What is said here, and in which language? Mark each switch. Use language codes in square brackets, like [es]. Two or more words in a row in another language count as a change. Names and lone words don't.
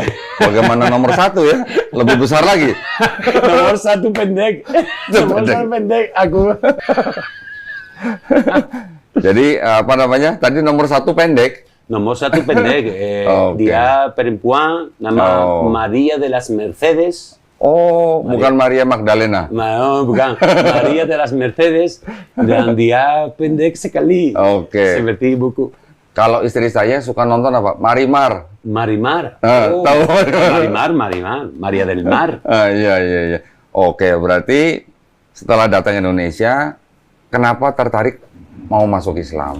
[id] Bagaimana nomor 1 ya? Lebih besar lagi. Nomor 1 pendek. Nomor 1 pendek aku. Jadi apa namanya? Tadi nomor 1 pendek. Nomor 1 pendek. Dia perempuan, nama María de las Mercedes. Oh, bukan Maria Magdalena. No, bukan. María de las Mercedes. Dan dia pendek sekali. Seperti buku. Kalau istri saya suka nonton apa? Marimar. Marimar. Tahu Marimar. Maria del Mar. Iya. Oke, berarti setelah datang Indonesia, kenapa tertarik mau masuk Islam?